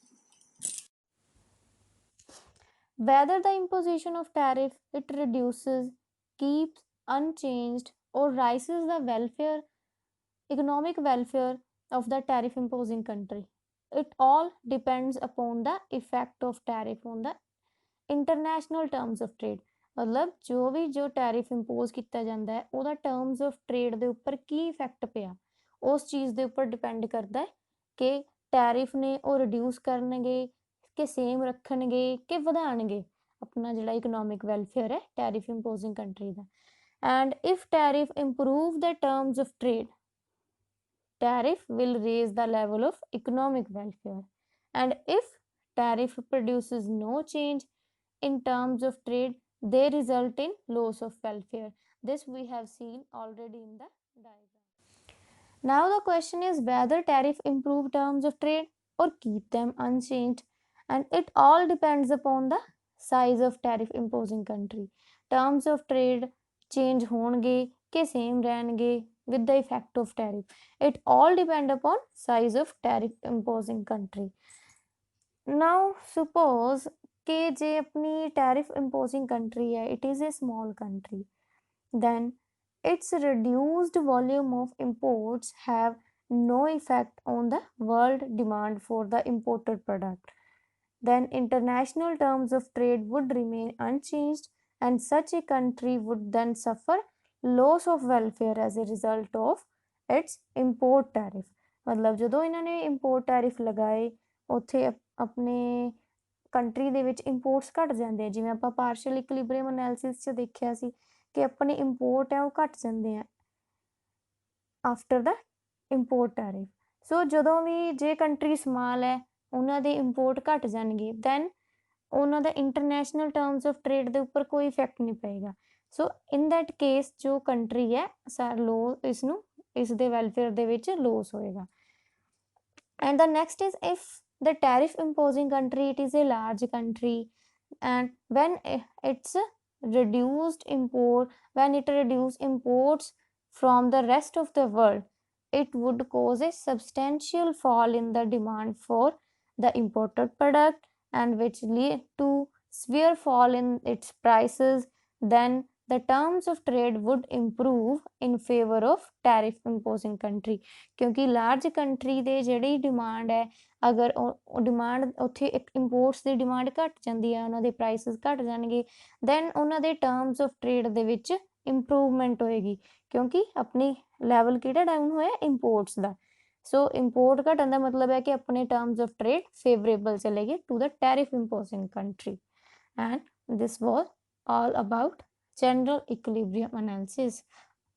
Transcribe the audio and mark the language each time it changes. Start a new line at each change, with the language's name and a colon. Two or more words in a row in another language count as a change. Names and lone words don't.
English: Whether the imposition of tariff it reduces, keeps unchanged, or rises the economic welfare of the tariff imposing country, it all depends upon the effect of tariff on the international terms of trade.
Punjabi: ਮਤਲਬ ਜੋ
English: tariff impose
Punjabi: ਕੀਤਾ ਜਾਂਦਾ ਹੈ ਉਹਦਾ
English: terms of trade
Punjabi: ਦੇ ਉੱਪਰ ਕੀ ਇਫੈਕਟ ਪਿਆ, ਉਸ ਚੀਜ਼ ਦੇ ਉੱਪਰ ਡਿਪੈਂਡ ਕਰਦਾ ਹੈ ਕਿ ਟੈਰਿਫ ਨੇ ਉਹ ਰਿਡਿਊਸ ਕਰਨਗੇ ਕਿ ਸੇਮ ਰੱਖਣਗੇ ਕਿ ਵਧਾਉਣਗੇ ਆਪਣਾ ਜਿਹੜਾ
English: economic welfare
Punjabi: ਹੈ
English: tariff imposing country
Punjabi: ਦਾ।
English: and if tariff improve the terms of trade, tariff will raise the level of economic welfare, and if tariff produces no change in terms of trade, they result in loss of welfare. This we have seen already in the diagram. Now the question is whether tariff improve terms of trade or keep them unchanged, and it all depends upon the size of tariff imposing country. Terms of trade
Punjabi: ਚੇਂਜ ਹੋਣਗੇ ਕਿ ਸੇਮ ਰਹਿਣਗੇ
English: with the effect of tariff. It all depend upon size of tariff imposing country. Now suppose
Punjabi: ਕਿ ਜੇ ਆਪਣੀ
English: tariff imposing country है, it is a small country, then its reduced volume of imports have no effect on the world demand for the imported product. Then international terms of trade would remain unchanged, and such a country would then suffer loss of welfare as a result of its import tariff.
Punjabi: मतलब ਜਦੋਂ ਇਹਨਾਂ ਨੇ
English: import tariff
Punjabi: ਲਗਾਏ ਉੱਥੇ ਆਪਣੇ ਕੰਟਰੀ ਦੇ ਵਿੱਚ ਇੰਪੋਰਟਸ ਘਟ ਜਾਂਦੇ ਆ, ਜਿਵੇਂ ਆਪਾਂ
English: partial equilibrium analysis
Punjabi: 'ਚ ਦੇਖਿਆ ਸੀ ਕਿ ਆਪਣੇ ਇੰਪੋਰਟ ਆ ਉਹ ਘਟ ਜਾਂਦੇ ਆ
English: after the import tariff.
Punjabi: ਸੋ ਜਦੋਂ ਵੀ ਜੇ ਕੰਟਰੀ ਸਮਾਲ ਹੈ ਉਹਨਾਂ ਦੇ ਇੰਪੋਰਟ ਘਟ ਜਾਣਗੇ, ਦੈਨ ਉਹਨਾਂ ਦਾ
English: international terms of trade
Punjabi: ਦੇ ਉੱਪਰ ਕੋਈ ਇਫੈਕਟ ਨਹੀਂ ਪਏਗਾ।
English: so in that case
Punjabi: ਜੋ ਕੰਟਰੀ ਹੈ ਇਸ ਦੇ ਵੈਲਫੇਅਰ ਦੇ ਵਿੱਚ ਲੋਸ ਹੋਏਗਾ।
English: And the next is, if the tariff imposing country, it is a large country, and when it reduce imports from the rest of the world, it would cause a substantial fall in the demand for the imported product, and which lead to severe fall in its prices. Then the terms of trade would improve in favor of tariff imposing country,
Punjabi: ਕਿਉਂਕਿ ਲਾਰਜ ਕੰਟਰੀ ਦੇ ਜਿਹੜੀ ਡਿਮਾਂਡ ਹੈ, ਅਗਰ ਉਹ ਡਿਮਾਂਡ ਉੱਥੇ ਇੱਕ ਇੰਪੋਰਟਸ ਦੀ ਡਿਮਾਂਡ ਘੱਟ ਜਾਂਦੀ ਹੈ, ਉਹਨਾਂ ਦੇ ਪ੍ਰਾਈਸਿਸ ਘੱਟ ਜਾਣਗੇ, ਦੈਨ ਉਹਨਾਂ ਦੇ
English: terms of trade
Punjabi: ਦੇ ਵਿੱਚ ਇੰਪਰੂਵਮੈਂਟ ਹੋਏਗੀ, ਕਿਉਂਕਿ ਆਪਣੀ ਲੈਵਲ ਕਿਹੜਾ ਡਾਊਨ ਹੋਇਆ ਇੰਪੋਰਟਸ ਦਾ। ਸੋ ਇੰਪੋਰਟ ਘਟਣ ਦਾ ਮਤਲਬ ਹੈ ਕਿ ਆਪਣੇ
English: terms of trade favourable
Punjabi: ਚਲੇਗੇ
English: to the tariff imposing country. ਐਂਡ this was all about general equilibrium analysis.